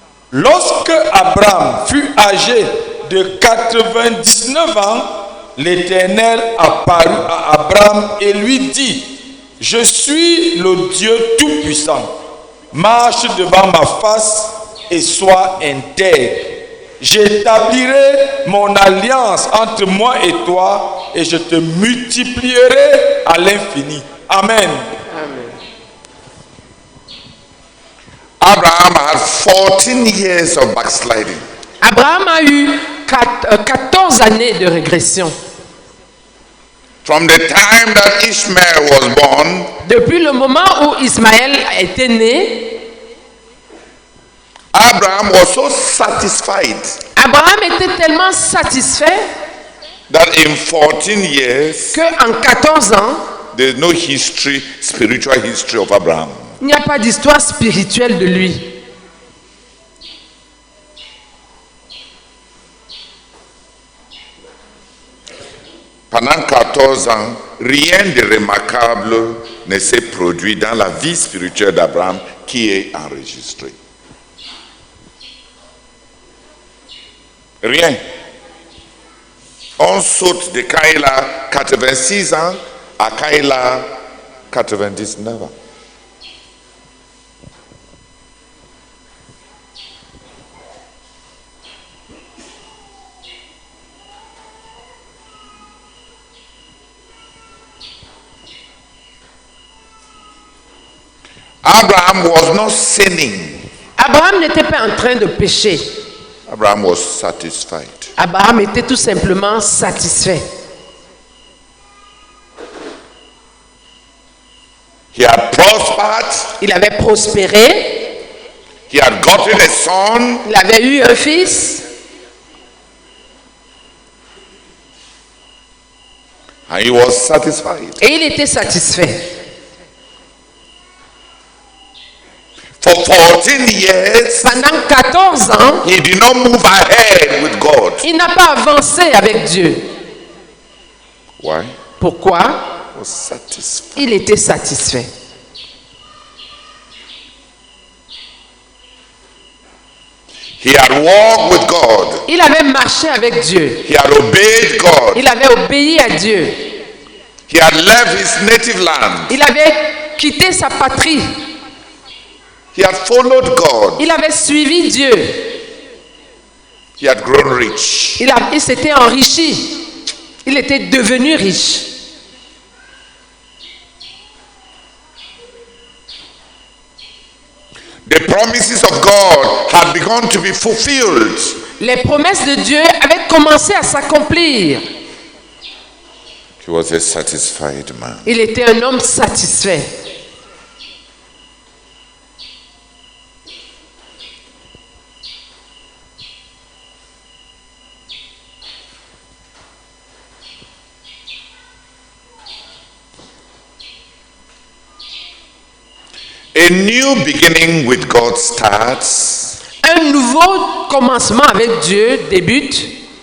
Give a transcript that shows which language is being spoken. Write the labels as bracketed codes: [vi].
[fr] Lorsque Abraham fut âgé de 99 ans, l'Éternel apparut à Abraham et lui dit, je suis le Dieu Tout-Puissant. Marche devant ma face et sois intègre. J'établirai mon alliance entre moi et toi et je te multiplierai à l'infini. Amen. [en] Abraham had 14 years of backsliding. [fr] Abraham a eu 14 années de régression. [en] From the time that Ishmael was born, [fr] depuis le moment où Ismaël était né, [en] Abraham was so satisfied. [fr] Abraham était tellement satisfait [en] that in 14 years, [fr] qu'en 14 ans, [en] there is no history, spiritual history of Abraham. [fr] Il n'y a pas d'histoire spirituelle de lui. Pendant 14 ans, rien de remarquable ne s'est produit dans la vie spirituelle d'Abraham qui est enregistré. Rien. On saute de quand il a 86 ans à quand il a 99 ans. [en] Abraham was not sinning. [fr] Abraham n'était pas en train de pécher. [en] Abraham was satisfied. [fr] Abraham était tout simplement satisfait. [en] He had prospered. [fr] Il avait prospéré. [en] He had gotten a son. [fr] Il avait eu un fils. [en] And he was satisfied. [fr] Et il était satisfait. [en] For 14 years, [fr] pendant 14 ans, [en] he did not move ahead with God. [fr] Il n'a pas avancé avec Dieu. [en] Why? [fr] Pourquoi? [en] He was satisfied. [fr] Il était satisfait. [en] He had walked with God. [fr] Il avait marché avec Dieu. [en] He had obeyed God. [fr] Il avait obéi à Dieu. [en] He had left his native land. [fr] Il avait quitté sa patrie. [en] He had followed God. [fr] Il avait suivi Dieu. [en] He had grown rich. [fr] Il s'était enrichi. Il était devenu riche. [en] The promises of God had begun to be fulfilled. [fr] Les promesses de Dieu avaient commencé à s'accomplir. [en] He was a satisfied man. [fr] Il était un homme satisfait. [en] A new beginning with God starts. [fr] Un nouveau commencement avec Dieu débute.